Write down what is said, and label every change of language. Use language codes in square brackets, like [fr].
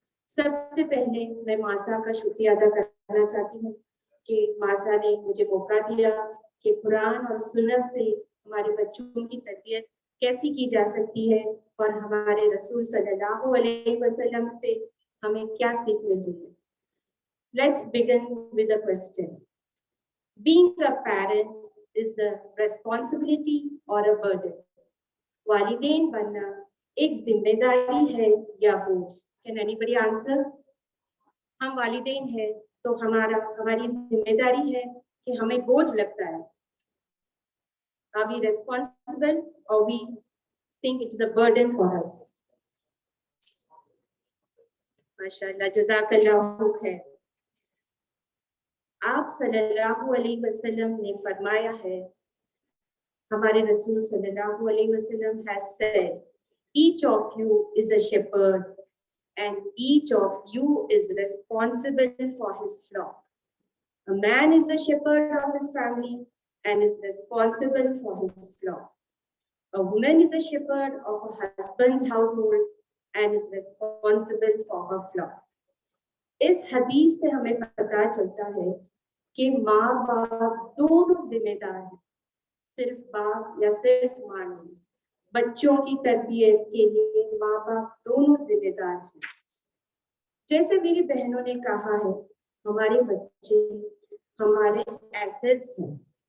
[hi] सबसे पहले मैं मासा का शुक्रिया अदा करना चाहती हूँ कि मासा ने मुझे मौका दिया कि कुरान और सुन्नत से हमारे बच्चों की तरबियत कैसी की जा सकती है और हमारे रसूल सल्लल्लाहु अलैहि वसल्लम से हमें क्या सीख मिलती है। [en] Let's begin with a question. Being a parent is a responsibility or a burden? [hi] वालिदैन बनना एक जिम्मेदारी है या बोझ? [en] Can anybody answer? [hi] हम वालिदैन हैं तो हमारी जिम्मेदारी है कि हमें बोझ लगता है। [en] Are we responsible or we think it is a burden for us? [hi] माशाअल्लाह, जज़ाकल्लाहु खैर। आप सल्लल्लाहु अलैहि वसल्लम [en] ने फरमाया है, हमारे रसूल सल्लल्लाहु अलैहि वसल्लम has said, each of you is a shepherd and each of you is responsible for his flock. A man is the shepherd of his family and is responsible for his flock. A woman is a shepherd of her husband's household and is responsible for her flock. [hi] इस हदीस से हमें पता चलता है कि माँ बाप दोनों जिम्मेदार हैं, सिर्फ बाप या सिर्फ माँ नहीं। बच्चों की तरबियत के लिए माँ बाप दोनों जिम्मेदार हैं। जैसे मेरी बहनों ने कहा है, हमारे बच्चे हमारे एसेट्स हैं।